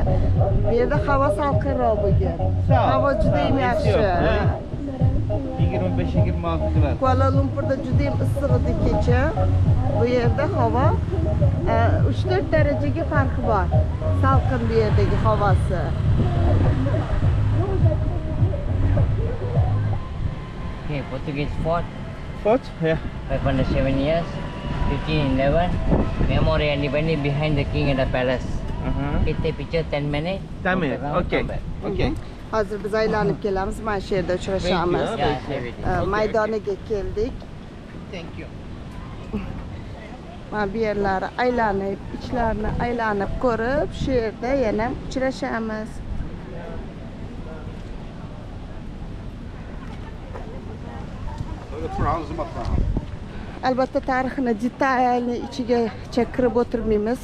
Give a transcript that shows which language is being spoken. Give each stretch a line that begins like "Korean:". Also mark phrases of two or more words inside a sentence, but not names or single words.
Uzbek: Bu yerda havo salqinroq bugun. Havo juda ham yaxshi. 25-26 grad. Kuala Lumpurda juda ham issiq edi kecha. Bu yerda havo 3-4 darajaga farqi bor. Salqin bu yerdagi havosi.
English: Okay, Portuguese fort, Fort? Yeah. 507 years, 1511. Memory and independence behind the king and the palace. Okay, take picture 10 minutes. 10 minutes. Around, Okay. come back. Okay.
Uzbek: Hozir biz aylanib kelamiz. Mana shu yerda uchrashamiz.
English: Thank Yeah, everything.
Uzbek: Maydoniga keldik.
English: Thank you.
Uzbek: Mana bu yerlarni aylanib, ichlarini aylanib ko'rib, shu yerda yana uchrashamiz. Albatta tarixini detalni ichiga kirib o'tirmaymiz.